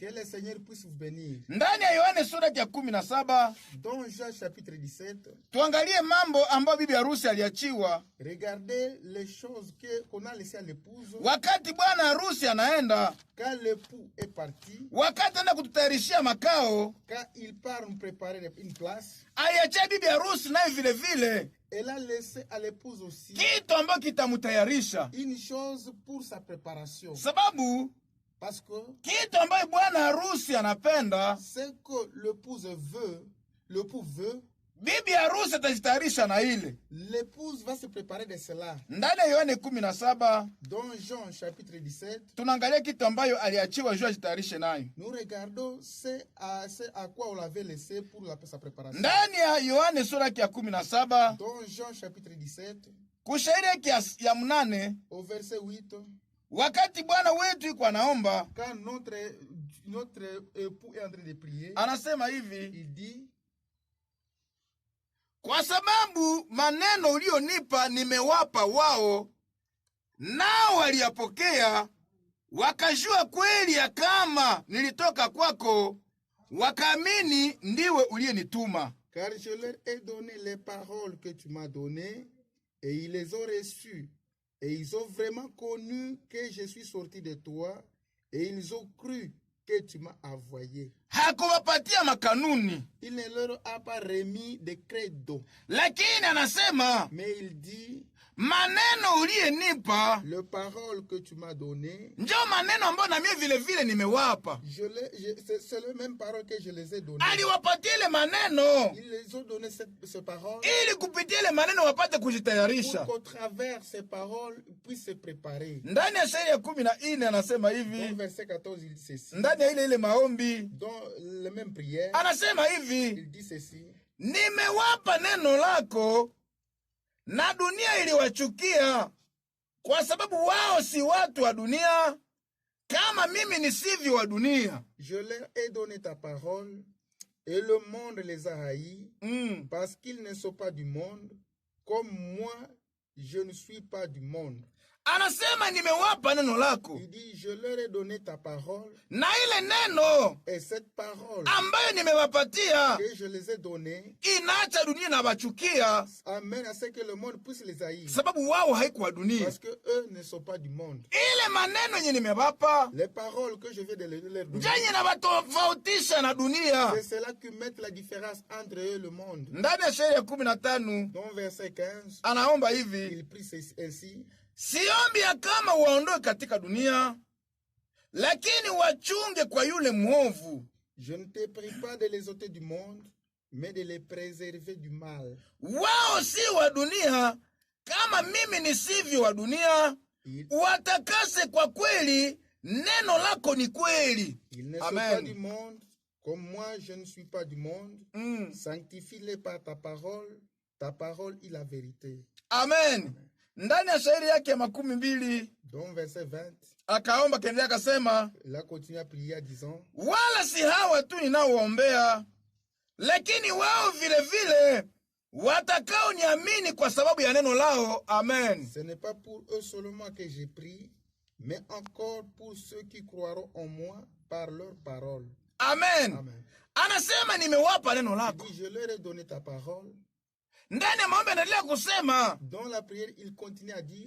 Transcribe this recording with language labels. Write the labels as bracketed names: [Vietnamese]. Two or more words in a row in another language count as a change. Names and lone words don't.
[French] Que le Seigneur puisse vous bénir. [Swahili] Ndani ya Yohane sura ya 17 [French] Dans Jean chapitre 17, [Swahili] tuangalie mambo ambayo bibi harusi aliachiwa [French] regardez les choses qu'on a laissées à l'épouse. [Swahili] wakati bwana harusi anaenda, [French] Quand l'époux est parti, [Swahili] wakati anaenda kututayarishia makao, [French] quand il part nous préparer une place, [Swahili] aliachia bibi harusi naye vile vile [French] elle a laissé à l'épouse aussi [Swahili] kitu ambacho kitamutayarisha, [French] une chose pour sa préparation. [Swahili] sababu [French] Parce que [Swahili] kitu ambayo bwana harusi anapenda, [French] ce que l'époux veut, [Swahili] bibi harusi atajitayarisha na ile. [French] l'épouse va se préparer de cela. [Swahili] Ndani ya Yohane 17 [French] Dans Jean chapitre 17, [Swahili] tunaangalia kitu ambayo aliachiwa juu ajitayarishe nayo. [French] nous regardons ce à quoi on l'avait laissé pour sa préparation. [Swahili] Ndani ya Yohane sura ya 17 [French] Dans Jean chapitre 17, [Swahili] kushairi ya 8, [French] au verset 8, [Swahili] wakati bwana wetu yuko anaomba, [French] quand notre époux est en train de prier, [Swahili] anasema hivi, [French] il dit, [Swahili] kwa sababu maneno ulionipa nimewapa wao, nao waliyapokea, wakajua kweli ya kama nilitoka kwako, wakaamini ndiwe uliyenituma. [French] car je leur ai donné les paroles que tu m'as données, et ils les ont reçues, et ils ont vraiment connu que je suis sorti de toi, et ils ont cru que tu m'as envoyé. [Swahili] Hakuwapatia makanuni, [French] Il ne leur a pas remis de credo, [Swahili] lakini anasema [French] mais il dit, [Swahili] maneno uliyenipa [French] les paroles que tu m'as données, [Swahili] ndio maneno ambayo na mimi vile vile nimewapa. [French] c'est les mêmes paroles que je les ai données. [Swahili] Aliwapatia ile maneno [French] Ils les ont donné ces paroles [Swahili] ili kupitia ile maneno wapate kujitayarisha. [French] pour qu'au travers ces paroles, ils puissent se préparer. [Swahili] Ndani ya shairi ya 14 anasema [French] Dans [Swahili] hivi, [French] verset 14, il dit ceci. [Swahili] ndani ya ile maombi [French] Dans les mêmes prières, [Swahili] anasema hivi, [French] il dit ceci. [Swahili] nimewapa neno lako na dunia iliwachukia, kwa sababu wao si watu wa dunia kama mimi nisivyo wa dunia. [French] Je leur ai donné ta parole et le monde les a haïs parce qu'ils ne sont pas du monde, comme moi je ne suis pas du monde. [Swahili] Anasema nimewapa neno lako, [French] Il dit, je leur ai donné ta parole, [Swahili] na ile neno [French] et cette parole [Swahili] ambayo nimewapatia [French] que je les ai donnée [Swahili] inaacha dunia na wachukia, [French] amène à ce que le monde puisse les haïr, [Swahili] sababu wao haikuwa dunia. [French] parce que eux ne sont pas du monde. [Swahili] Ile maneno yenye nimewapa [French] Les paroles que je viens de leur donner, [Swahili] njenye na watofautisha na dunia. [French] c'est cela qui met la différence entre eux et le monde. [Swahili] Ndani ya shairi ya 15 [French] Dans verset 15, [Swahili] anaomba hivi, [French] il prie ainsi. [Swahili] siombi ya kama waondoe katika dunia, lakini wachunge kwa yule mwovu. [French] Je ne te prie pas de les ôter du monde, mais de les préserver du mal. [Swahili] Wao si wa dunia kama mimi nisivyo wa dunia, watakase kwa kweli, neno lako ni kweli. [French] Ils ne sont pas du monde, comme moi je ne suis pas du monde. Sanctifie-les par ta parole est la vérité. [Swahili] Amen. Ndani ya shairi yake ya 20 [French] Dans verset 20, [Swahili] akaomba kaendelea akasema, [French] il a continué à prier en disant, [Swahili] wala si hawa tu ninaoombea, lakini wao vile vile watakao niamini kwa sababu ya neno lao. Amen. [French] ce n'est pas pour eux seulement que j'ai prié, mais encore pour ceux qui croiront en moi par leur parole. Amen. Amen. [Swahili] Anasema nimewapa neno [French] Il [Swahili] lako, [French] dit, je leur ai donné ta parole, [Swahili] ndani ya maombi anaendelea kusema, [French] Dans la prière, il continue à dire,